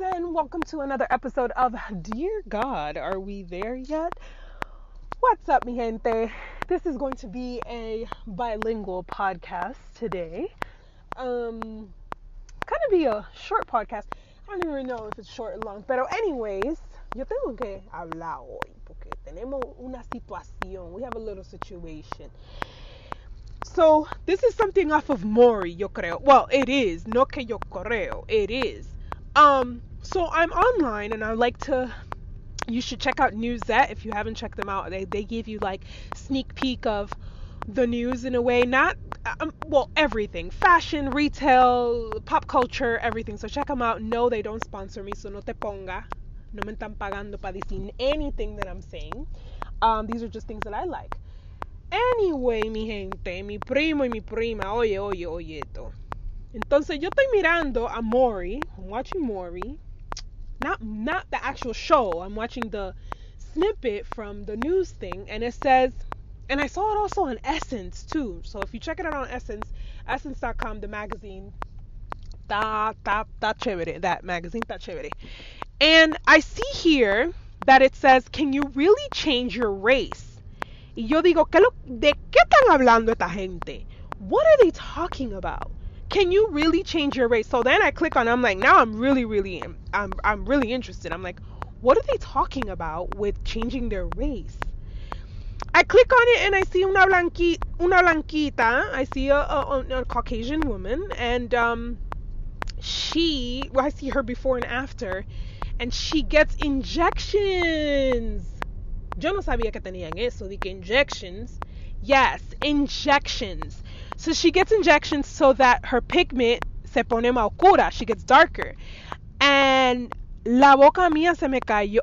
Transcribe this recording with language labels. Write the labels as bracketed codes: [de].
[en] And welcome to another episode of Dear God. Are we there yet? What's up, [es] mi gente? [en] This is going to be a bilingual podcast today. Kind of be a short podcast. I don't even know if it's short or long. [es] Pero anyways, yo tengo que hablar hoy porque tenemos una situación. [en] We have a little situation. So, this is something off of Maury, [es] yo creo. [en] Well, it is. [es] No que yo creo. [en] It is. So I'm online and I like to... You should check out Newsette if you haven't checked them out. They give you like sneak peek of the news in a way. Not, everything. Fashion, retail, pop culture, everything. So check them out. No, they don't sponsor me, so [es] no te ponga. No me están pagando para decir [en] anything that I'm saying. These are just things that I like. [es] Anyway, mi gente, mi primo y mi prima, oye esto. Entonces yo estoy mirando a Maury. [en] I'm watching Maury. Not the actual show. I'm watching the snippet from the news thing, and it says, and I saw it also on Essence too. So if you check it out on Essence, essence.com, the magazine, that magazine, [es] está chévere. [en] And I see here that it says, can you really change your race? [es] Y yo digo, ¿de qué están hablando esta gente? [en] What are they talking about? Can you really change your race? So then I click on it. I'm like, now I'm really interested. I'm like, what are they talking about with changing their race? I click on it and I see [es] una blanquita. [en] I see a Caucasian woman, and I see her before and after, and she gets injections. [es] Yo no sabía que tenían eso, de que [en] injections. Yes, injections. So she gets injections so that her pigment [es] se pone más oscura. [en] She gets darker. And [es] la boca mía se me cayó.